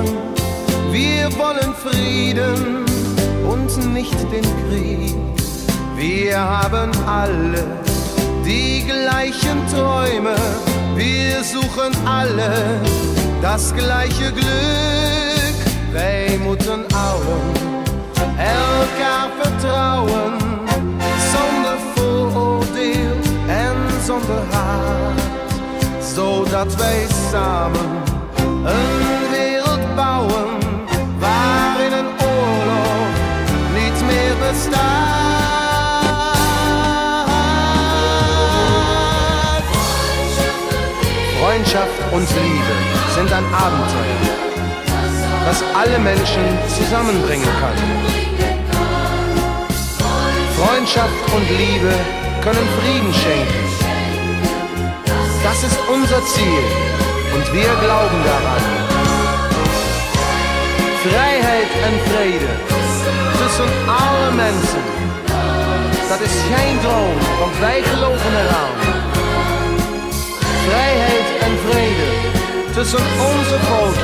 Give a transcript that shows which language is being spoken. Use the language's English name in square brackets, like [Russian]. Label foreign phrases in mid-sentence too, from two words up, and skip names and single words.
[German] Wir wollen Frieden und nicht den Krieg. Wir haben alle die gleichen Träume. Wir suchen alle das gleiche Glück. [Dutch] Wij moeten allen elkaar vertrouwen, zonder vooroordeel en zonder haat, zodat wij samen een wereld bouwen waarin een oorlog niet meer bestaat. [German] Freundschaft und Liebe sind ein Abenteuer, das alle Menschen zusammenbringen kann. Freundschaft und Liebe können Frieden schenken. Das ist unser Ziel und wir glauben daran. [Dutch] Vrijheid en vrede tussen alle mensen. Dat is geen droom, want wij geloven eraan. Vrijheid en vrede tussen onze volken.